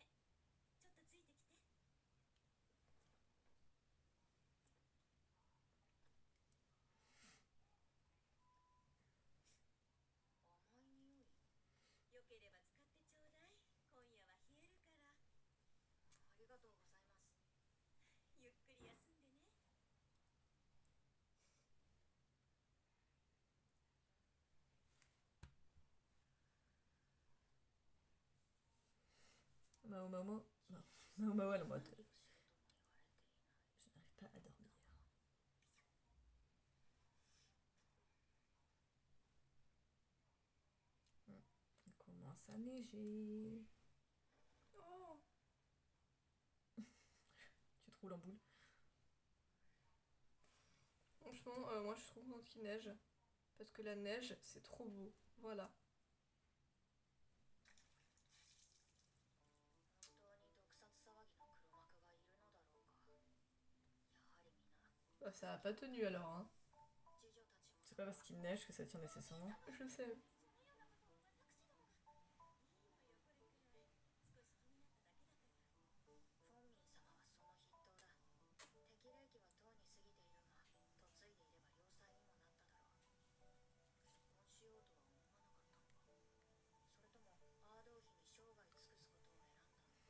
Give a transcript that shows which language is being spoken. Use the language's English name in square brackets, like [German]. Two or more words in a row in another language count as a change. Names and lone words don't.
[Japanese] ちょっとついてきて。甘い匂い。よければ使ってちょうだい。今夜は冷えるから。ありがとうございます。ゆっくり休んでね。 [French] Mao Mao, non. Mao Mao, elle est en mode, [Japanese] 何をしろとも言われていない。 [French] je n'arrive pas à dormir. Il commence à neiger. Oh. Tu te roules en boule. Franchement, moi je suis trop contente qu'il neige. Parce que la neige, c'est trop beau. Voilà. [Japanese] 本当に毒殺騒ぎの黒幕がいるのだろうか。やはり皆、 [French] Bah, ça a pas tenu alors, hein. [Japanese] 次女たちも [French] C'est pas parce qu'il neige que ça tient nécessairement. Je sais. [Japanese] そのようなことを私どもが。いいのよこれくらい。少し気になっただけだから。フォンミン様はその筆頭だ。適齢期はとうに過ぎているが、嫁いでいれば良妻にもなっただろう。結婚しようとは思わなかったのか。それともアードー妃に生涯尽くすことを選んだのか。